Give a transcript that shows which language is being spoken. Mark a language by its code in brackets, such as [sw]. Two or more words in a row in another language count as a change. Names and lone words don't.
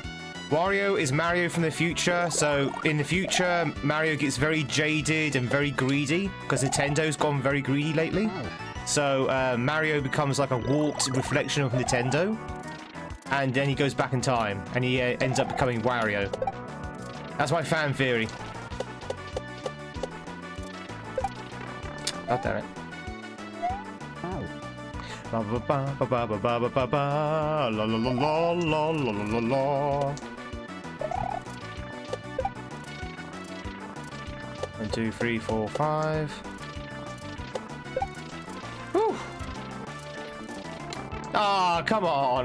[en] Wario is Mario from the future, so in the future, Mario gets very jaded and very greedy, because Nintendo's gone very greedy lately. Oh. So Mario becomes like a warped reflection of Nintendo, and then he goes back in time, and he ends up becoming Wario. That's my fan theory. God damn it. Oh. Ba ba ba ba ba ba ba ba ba la la la la la la la la. 1, 2, 3, 4, 5. Whew. Ah, come on.